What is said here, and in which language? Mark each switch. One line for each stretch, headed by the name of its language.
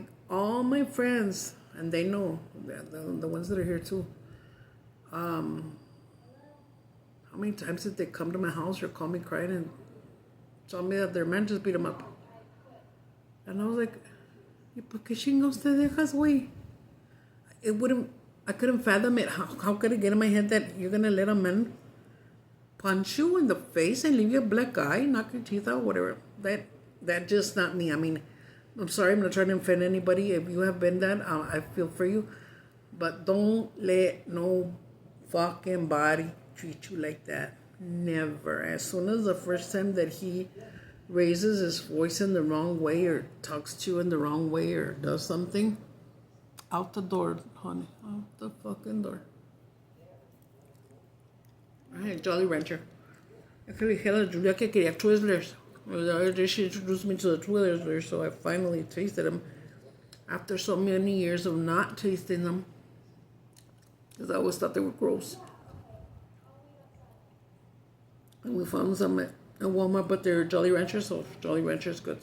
English: All my friends, and they know, the ones that are here too, how many times did they come to my house or call me crying and tell me that their man just beat them up?
Spanish: And I was like, ¿y por qué chingados te dejas, güey?
English: I couldn't fathom it. How could it get in my head that you're going to let a man punch you in the face and leave you a black eye, knock your teeth out, whatever? That just not me. I mean, I'm sorry, I'm not trying to offend anybody. If you have been that, I feel for you. But don't let no fucking body treat you like that. Never. As soon as the first time that he raises his voice in the wrong way or talks to you in the wrong way or does something, out the door, honey. Out the fucking door. Ay, Jolly Rancher.
Spanish: Es que le dije a Julia que quería Twizzlers.
English: She introduced me to the Twizzlers, so I finally tasted them after so many years of not tasting them, because I always thought they were gross. And we found some at Walmart, but they're Jolly Ranchers, so Jolly Rancher is good.